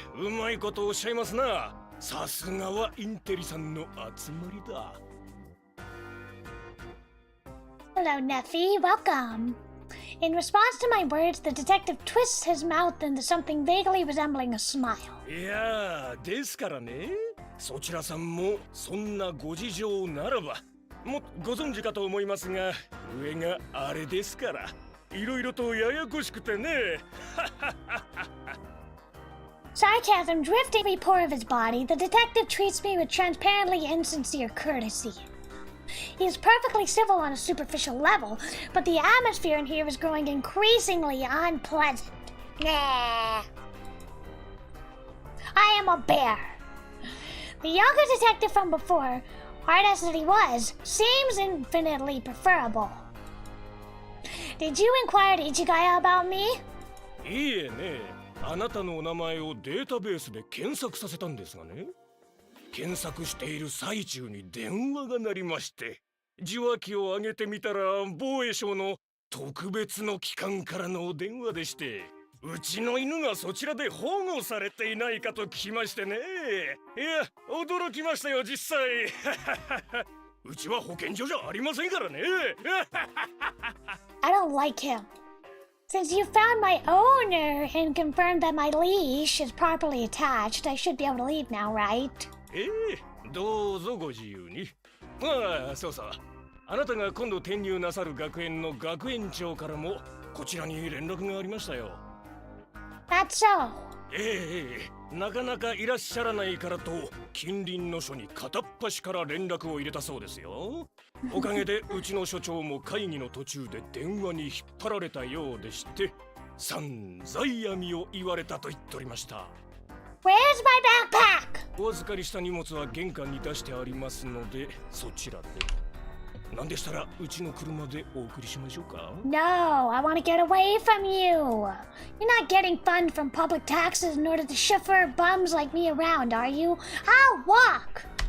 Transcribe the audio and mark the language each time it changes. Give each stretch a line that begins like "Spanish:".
Japanese: うまいことおっしゃいますな。さすがはインテリさんの集まりだ。
English: Hello, Neffy. Welcome. In response to my words, the detective twists his mouth into something vaguely resembling a smile.
Japanese: いやー、ですからね。そちらさんもそんなご事情ならば、もご存知かと思いますが、上があれですから、いろいろとややこしくてね。
English: Sarcasm drifting every pore of his body, the detective treats me with transparently insincere courtesy. He is perfectly civil on a superficial level, but the atmosphere in here is growing increasingly unpleasant. Nah. I am a bear. The younger detective from before, hard as he was, seems infinitely preferable. Did you inquire to Ichigaya about me?
Japanese: いいえね。あなたのお名前をデータベースで検索させたんですがね。検索している最中に電話が鳴りまして、受話器を上げてみたら防衛省の特別の機関からのお電話でして、うちの犬がそちらで保護されていないかと聞きましてね。いや、驚きましたよ実際。うちは保健所じゃありませんからね。
English: I don't like him. Since you found my owner and confirmed that my leash is properly attached, I should be able to leave now, right?
Japanese: どうぞご自由に。ああ、そうそう。あなたが今度転入なさる学園の学園長からもこちらに連絡がありましたよ。
English: That's so.
Japanese: なかなかいらっしゃらないからと近隣の署に片っ端から連絡を入れたそうですよ。おかげでうちの所長も会議の途中で電話に引っ張られたようでして、散々闇を言われたと言っておりました。
English: Where's my backpack?
Japanese: お預かりした荷物は玄関に出してありますので、そちらで。なんでしたらうちの車でお送りしましょうか。
English: No, I want to get away from you. You're not getting funds from public taxes in order to chauffeur bums like me around, are you? I'll walk.